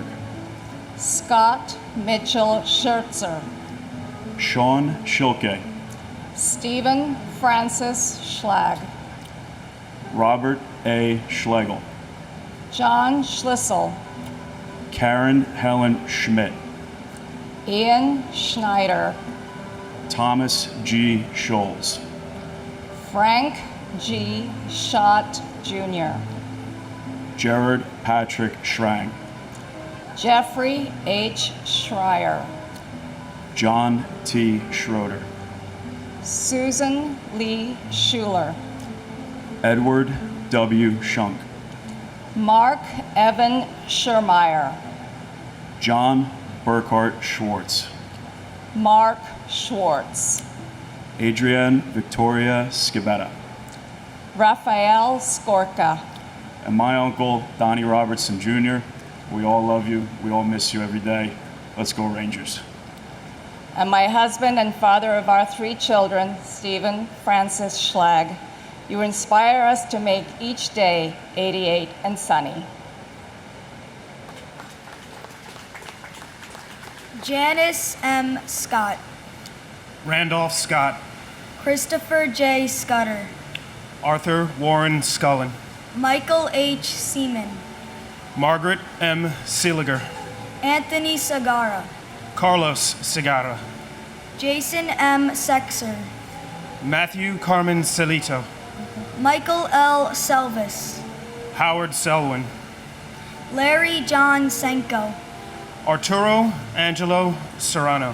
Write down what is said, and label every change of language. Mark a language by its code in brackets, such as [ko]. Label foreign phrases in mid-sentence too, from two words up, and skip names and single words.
[en] Scott Mitchell Schertzer, Sean Schilke, Stephen Francis Schlag, Robert A. Schlegel, John Schlissel, Karen Helen Schmidt, Ian Schneider, Thomas G. Scholes, Frank G. Schott Jr., Jared Patrick Schrang, Jeffrey H. Schreier, John T. Schroeder, Susan Lee Schuler, Edward W. Shunk, Mark Evan Schermeyer, John Burkhart Schwartz, Mark Schwartz, Adrienne Victoria Scavetta, Raphael Skorka, and my uncle, Donnie Robertson Jr. We all love you. We all miss you every day. Let's go Rangers. and my husband and father of our 3 children, Stephen Francis Schlag. You inspire us to make each day 88 and sunny. Janice M. Scott, Randolph Scott, Christopher J. Scudder, Arthur Warren Scullin, Michael H. Seaman, Margaret M. Seeliger, Anthony Sagara, Carlos Segarra, Jason M. Sexer, Matthew Carmen Celito, Michael L. Selvis, Howard Selwyn, Larry John Senko, Arturo Angelo Serrano,